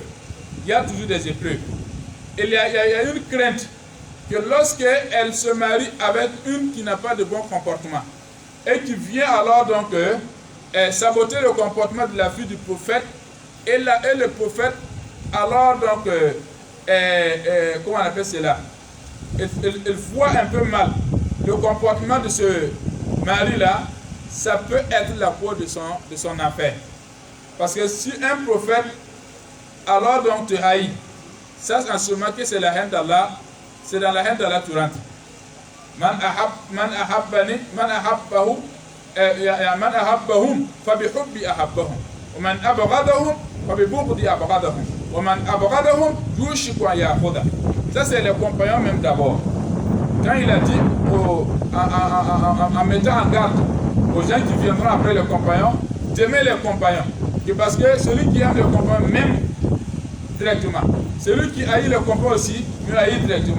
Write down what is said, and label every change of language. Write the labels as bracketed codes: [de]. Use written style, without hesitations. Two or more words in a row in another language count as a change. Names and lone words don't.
[fr] Il y a toujours des épreuves. Et il y a une crainte que lorsqu'elle se marie avec une qui n'a pas de bon comportement et qui vient alors donc saboter le comportement de la fille du prophète et le prophète alors donc comment on appelle cela, il voit un peu mal le comportement de ce mari-là, ça peut être la cause de son affaire. Parce que si un prophète alors donc te haït, ça en ce moment que c'est la haine d'Allah, c'est dans la haine d'Allah tu rentres. [ar] من أحبهم فبحبي أحبهم ومن أبغضهم فببغضي أبغضهم ومن أبغضهم يوشك أن يأخذه. [fr] Ça c'est les compagnons même d'abord. Quand il a dit en mettant en garde aux gens qui viendront après les compagnons, d'aimer les compagnons. Parce que celui qui aime les compagnons même directement, celui qui haït les compagnons aussi me haït directement.